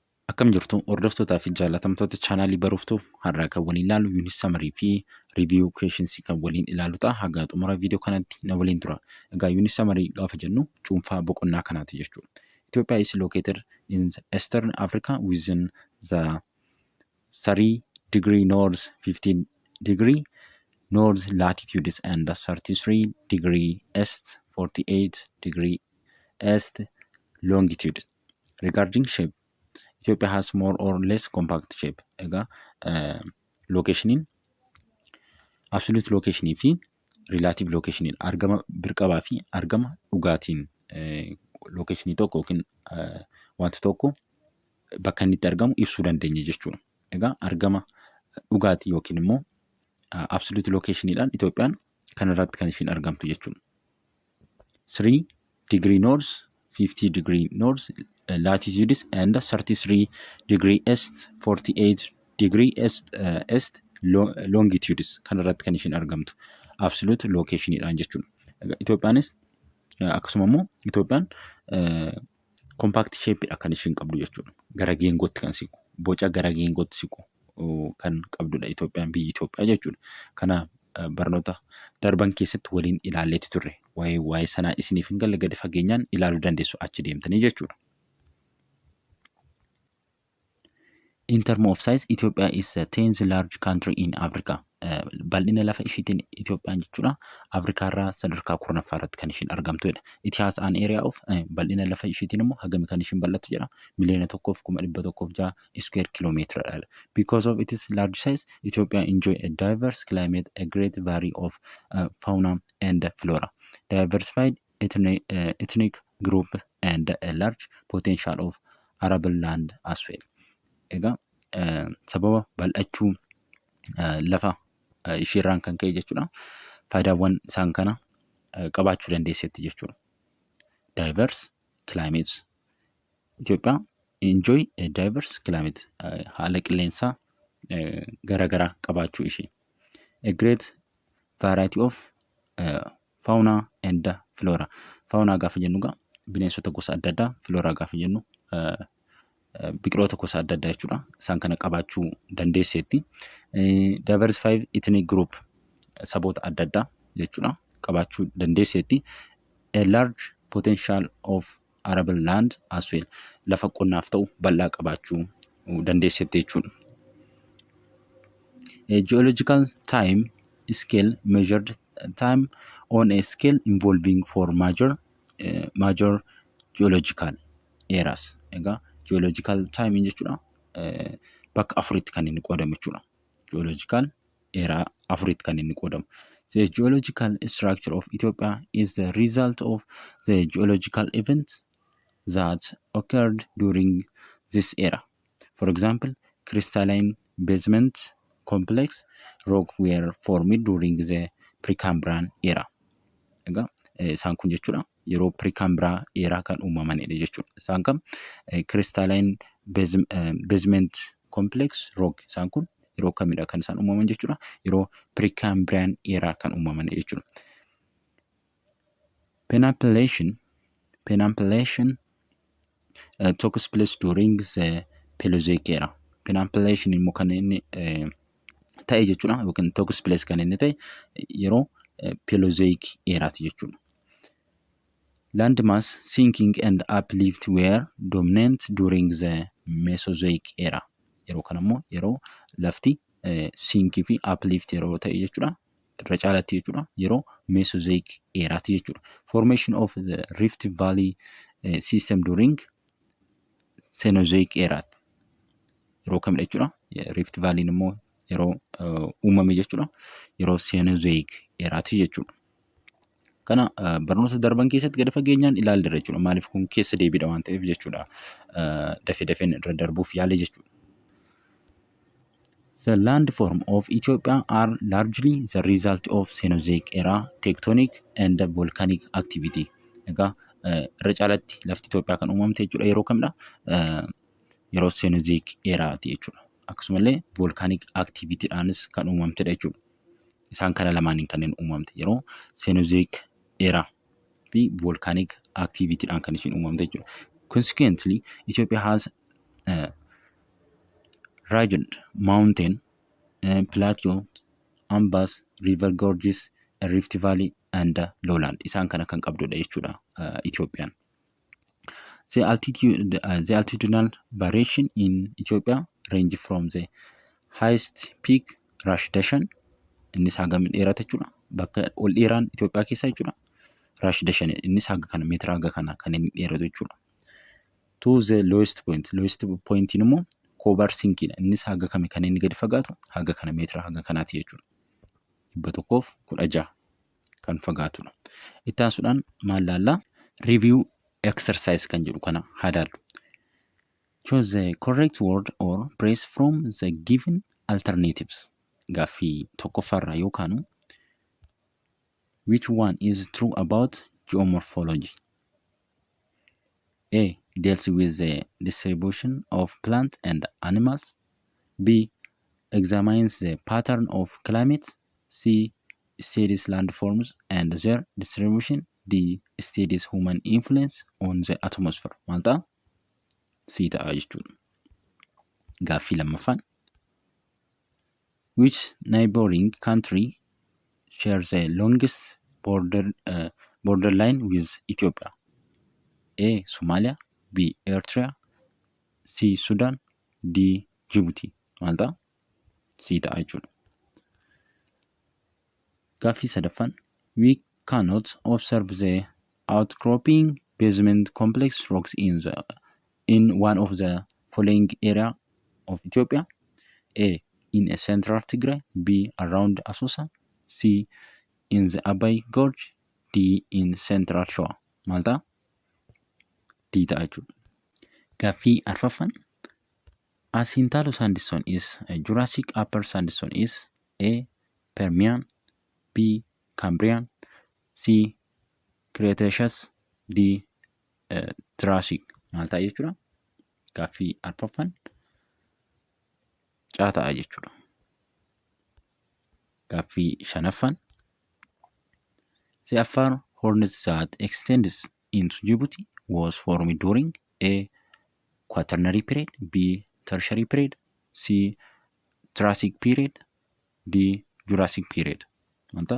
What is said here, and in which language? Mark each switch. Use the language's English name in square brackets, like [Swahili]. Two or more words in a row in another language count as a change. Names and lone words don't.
[Oromo] Akkam jirtu hordoftoota fi jaallatamtoota chaanaalii Baruftuu har'aa kan waliin ilaalu [English] yuunis samarii [Oromo] fi [English] riiviyuu kweeshensii [Oromo] kan waliin ilaalu ta'a. Haga xumura viidiyoo kanatti na waliin tura. Egaa [English] yuunis samarii [Oromo] gaafa jennu cuunfaa boqonnaa kanaati jechuudha. [English] Ethiopia is located in Eastern Africa within the 30° north, 15° north latitudes and 33° east, 48° east longitude. Regarding shape, Ethiopia has more or less compact shape. [Oromo] Ega [English] location absolute location [Oromo] fi [English] relative location [Oromo] argama birqabaa fi argama dhugaatiin location tokko yookiin wanta tokko bakka inni itti argamu ibsuu dandeenya jechuudha. Ega argama dhugaatii yookiin immoo [English] absolute location [Oromo] Itoophiyaan kan irratti kan ishiin argamtu jechuudha. [English] 3° north, 50° north latitudes and 33° east, 48° east longitudes [Oromo] kan irratti kan ishiin argamtu [English] absolute location jechuudha. [Oromo] Itoophiyaanis akkasuma immoo Itoophiyaan [English] compact shape [Oromo] kan ishiin qabdu jechuudha. Gara geengootti kan siqu, boca gara geengootti siqu kan qabdudha Itoophiyaan, biyyi Itoophiyaa jechuudha. Kana barnoota darban keessatti waliin ilaalleeti turre. Waa'ee sanaa isiniif hin galle gadi fageenyaan ilaaluu dandeessu achi deemtanii jechuudha. [English] In terms of size, Ethiopia is the 10th large country in Africa. [Oromo] Bal'ina lafa ishiitiin Itoophiyaan jechuudha. Afrikaa irraa sadarkaa 10ffaa irratti kan ishiin argamtudha. [English] It has an area of [Oromo] bal'ina lafa ishiitiin immoo hagami kan ishiin bal'attu jedha. [English] 1,106 square kilometer. Because of its large size, Ethiopia enjoy a diverse climate, a great variety of fauna and flora, diversified ethnic group, and a large potential of arable land as well. [Oromo] Egaa sababa bal'achuu lafa ishiirraan kan ka'e jechuudha. Faayidaawwan isaan kana qabaachuu dandeessetti jechuudha. [English] Diverse climates. Ethiopia enjoy a diverse climate. [Oromo] Haala qilleensaa garaagaraa qabaachuu ishee. [English] A great variety of fauna and flora. [Oromo] Fauna gaafa jennu egaa bineensota gosa adda addaa, flora gaafa jennu biqiloota gosa adda addaa jechuudha. Isaan kana qabaachuu dandeessetti. [English] Diversified ethnic group, [Oromo] saboota adda addaa jechuudha qabaachuu dandeessetti. [English] A large potential of arable land as well. [Oromo] Lafa qonnaaf ta'u bal'aa qabaachuu dandeessetti jechuudha. [English] A geological time scale measured time on a scale involving four major geological eras. [Oromo] Egaa [English] geological time [Oromo] jechuudha bakka afuritti kan inni qoodamu jechuudha. [English] Geological era [Oromo] afuritti kan inni qoodamu. [English] The geological structure of Ethiopia is the result of the geological events that occurred during this era. For example, crystalline basement complex rock were formed during the Precambrian era. [Oromo] Egaa isaan kun jechuudha yeroo [English] Precambrian era [Oromo] kan uumamanidha jechuudha. Isaan kan [English] crystalline basement complex rock [Oromo] isaan kun yeroo kamidha kan isaan uumaman jechuudha. Yeroo [English] Precambrian era [Oromo] kan uumaman jechuudha. [English] Penampilation took place during the Paleozoic era. [Oromo] Penampilation immoo kan inni ta'e jechuudha yookiin [English] took place [Oromo] kan inni ta'e yeroo Paleozoic eraati jechuudha. [English] Landmass sinking and uplift were dominant during the Mesozoic era. [Oromo] Yeroo kana immoo yeroo lafti sinkii fi uplift yeroo ta'e jechuudha. Irra caalatti jechuudha yeroo Mesozoic eraati jechuudha. [English] Formation of the Rift Valley system during Cenozoic era. [Oromo] Yeroo kamidha jechuudha. Rift Valley immoo yeroo uumame jechuudha. Yeroo Cenozoic eraati jechuudha. Kana barnoota darban keessatti gadi fageenyaan ilaalleerra jechuudha. Maaliif kun keessa deebiidha waan ta'eef jechuudha. Dafeen irra darbuuf yaale jechuudha. [English] The landform of Ethiopia are largely the result of Cenozoic era tectonic and volcanic activity. [Oromo] Egaa irra caalatti lafti Itoophiyaa kan uumamte jechuudha yeroo kamidha? Yeroo Cenozoic eraati jechuudha. Akkasumallee [English] volcanic activity [Oromo] dhaanis kan uumamtedha jechuudha. Isaan kana lamaaniin kanneen uumamte yeroo [English] Cenozoic era [Oromo] fi [English] volcanic activity [Oromo] dhaan kan ishiin uumamte jechuudha. [English] Consequently, Ethiopia has rugged mountain, plateau, ambas, river gorges, rift valley and lowland. [Oromo] Isaan kana kan qabdudha jechuudha Itoophiyaan. [English] The altitudinal variation in Ethiopia range from the highest peak Rash Dashan, [Oromo] innis hagam dheerata jechuudha. Bakka ol dheeraan Itoophiyaa keessa jechuudha. Rash Dashan innis haga kana meetira haga kana kan inni dheeratu jechuudha. [English] To the lowest point immoo Kobar Sinkiidha. [Oromo] Innis haga kami kan inni gadi fagaatu haga kana meetira haga kanaati jechuudha. 116 kan fagaatudha. Itti aansuudhaan maal laallaa? [English] Review exercise [Oromo] kan jedhu kana hadaallu. [English] Choose the correct word or phrase from the given alternatives. [Oromo] Gaaffii tokkoffaarraa yookaanu [English] which one is true about geomorphology? A. Deals with the distribution of plants and animals. B. Examines the pattern of climate. C. Studies landforms and their distribution. D. Studies human influence on the atmosphere. [Oromo] Maal ta'a? C ta'a jechuudha. Gaaffii lammaffaan. [English] Which neighboring country shares the longest borderline with Ethiopia? A. Somalia. B. Eritrea. C. Sudan. D. Djibouti. [Oromo] Maal ta'a? C ta'a jechuudha. Gaaffii sadaffaan. [English] We cannot observe the outcropping basement complex rocks in one of the following area of Ethiopia. A. In a central Tigray. B. Around Asosa. C. In the Abay Gorge. D. In central Shoa. [Oromo] Maal ta'a? D ta'a jechuudha. Gaaffii arfaffaan. [English] Asintalo sandstone is Jurassic upper sandstone is A. Permian. B. Cambrian. C. Cretaceous. D. Triassic. [Oromo] Maal ta'a jechuudha? Gaaffii arfaffaan caa ta'a jechuudha. Gaaffii shanaffaan. [English] The Afar Hornet that extends into Djibouti was formed during A. Quaternary period. B. Tertiary period. C. Triassic period. D. Jurassic period. [Oromo] Maal ta'a?